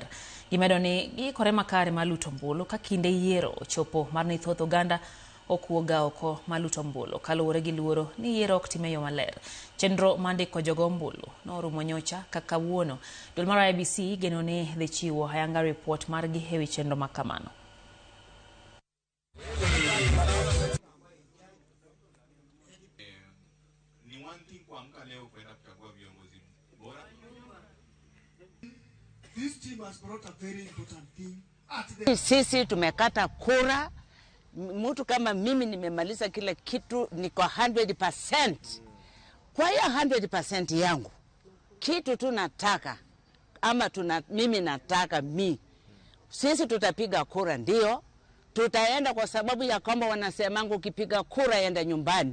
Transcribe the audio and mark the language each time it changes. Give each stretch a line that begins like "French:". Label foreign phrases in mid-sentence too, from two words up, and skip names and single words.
Luo (Kenya and Tanzania): Gimedo ni giikore makare mar luto ombulu ka kinde yiero ochopo mar ni thoth oganda okuoga oko mar luto ombulu kaluwore gi luoro ni yiero ok time yo maler. Chenro mandiko jogo ombulu norumo nyocha ka kawuono. Duol mar IEBC geno ni dhi chiwo ayanga report margi e wi chenro makamano.
English: This team has brought a very important thing.
Swahili: Sisi tumekata kura. Mtu kama mimi nimemaliza kila kitu, niko 100%. Kwa hiyo 100% yangu kitu tunataka ama mimi nataka sisi tutapiga kura, ndio tutaenda, kwa sababu ya kwamba wanasemangu ukipiga kura enda nyumbani.